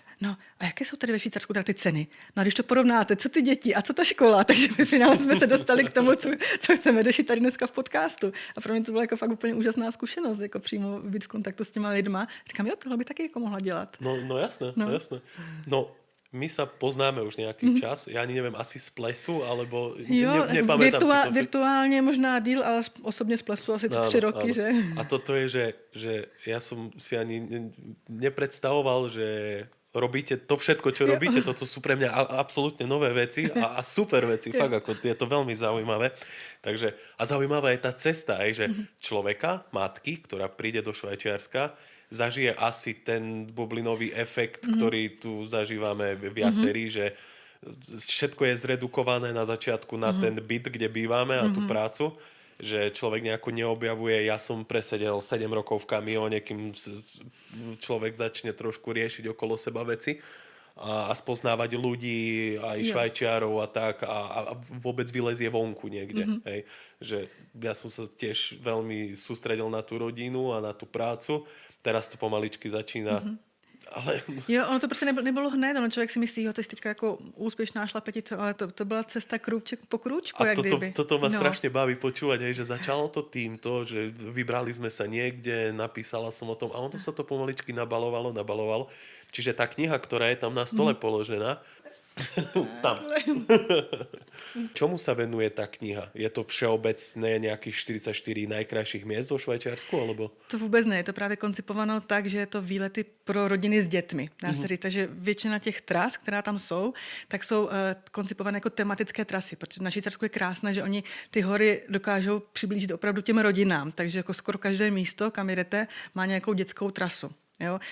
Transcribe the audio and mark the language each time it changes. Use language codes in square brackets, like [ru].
[cs] No a jaké jsou tady ve Švýcarsku teda ty ceny? No a když to porovnáte, co ty děti a co ta škola, takže ve finále jsme se dostali k tomu, co chceme řešit tady dneska v podcastu. A pro mě to byla jako fakt úplně úžasná zkušenost, jako přímo být v kontaktu s těma lidma. Říkám, jo, tohle by taky jako mohla dělat. [sk] No jasné, no jasné. No, my sa poznáme už nejaký čas. Ja ani neviem, asi z plesu, alebo nepamätám si to. Virtuálne možná díl, ale osobne z plesu asi 3 roky, áno. že? A toto je, že ja som si ani nepredstavoval, že robíte to všetko, čo robíte. Toto sú pre mňa absolútne nové veci a super veci. Fakt, ako je to veľmi zaujímavé. Takže, a zaujímavá je tá cesta, že človeka, matky, ktorá príde do Švajčiarska, zažije asi ten bublinový efekt, ktorý tu zažívame viacerí, že všetko je zredukované na začiatku na ten byt, kde bývame a tú prácu, že človek nejako neobjavuje, ja som presedel 7 rokov v kamióne, kým človek začne trošku riešiť okolo seba veci a spoznávať ľudí, aj Švajčiarov a tak a vôbec vylezie vonku niekde. Hej. Že ja som sa tiež veľmi sústredil na tú rodinu a na tú prácu. Teraz to pomaličky začíná. Ale... [cs] Jo, ono to prostě nebylo hned, ono člověk si myslí, jo, to je teďka jako úspěšná šlapetice, ale to byla cesta krůček po krůčku, jak kdyby. [sk] Toto ma strašne baví počúvať, že začalo to týmto, že vybrali sme sa niekde, napísala som o tom a ono sa to pomaličky nabalovalo. Čiže tá kniha, ktorá je tam na stole položená, tam. Čomu sa venuje tá kniha? Je to všeobecné nejakých 44 najkrajších miest vo Švajčiarsku? Alebo? [cs] To vůbec ne, je to právě koncipováno tak, že je to výlety pro rodiny s dětmi. Dá se říct, takže většina těch tras, která tam jsou, tak jsou koncipované jako tematické trasy, protože na Švýcarsku je krásné, že oni ty hory dokážou přiblížit opravdu těm rodinám, takže jako skoro každé místo, kam jdete, má nějakou dětskou trasu. Jo?